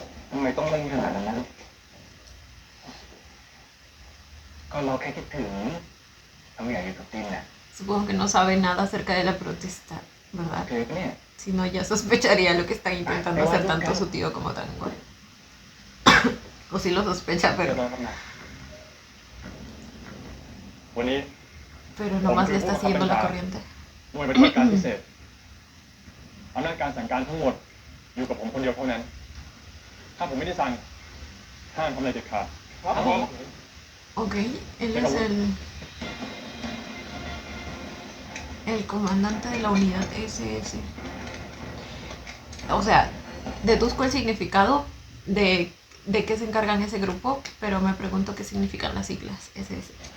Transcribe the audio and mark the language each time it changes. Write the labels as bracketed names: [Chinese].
[Thai] ทำไมต้องเล่นขนาดนั้นนะก็เราแค่คิดถึงเราอยากอยู่กับตินน่ะ [Spanish] Supongo que no sabe nada acerca de la protesta, ¿verdad? [Thai] เคยปะเนี่ย [Spanish] Si no, ya sospecharía lo que están intentando hacer tanto su tío como Tango. O si lo sospecha, [Thai] เดี๋ยว [Spanish] pero, [Thai] รอกันนะ วันนี้ [Spanish] pero nomás le está siguiendo la corriente. [Thai] หน่วยปฏิบัติการพิเศษอำนาจการสั่งการทั้งหมดอยู่กับผมคนเดียวเท่านั้น ถ้าผมไม่ได้สั่งห้ามทำอะไรเด็ดขาด [Spanish] Ok, él es el comandante de la unidad SS. O sea, deduzco el significado de qué se encargan ese grupo, pero me pregunto qué significan las siglas SS.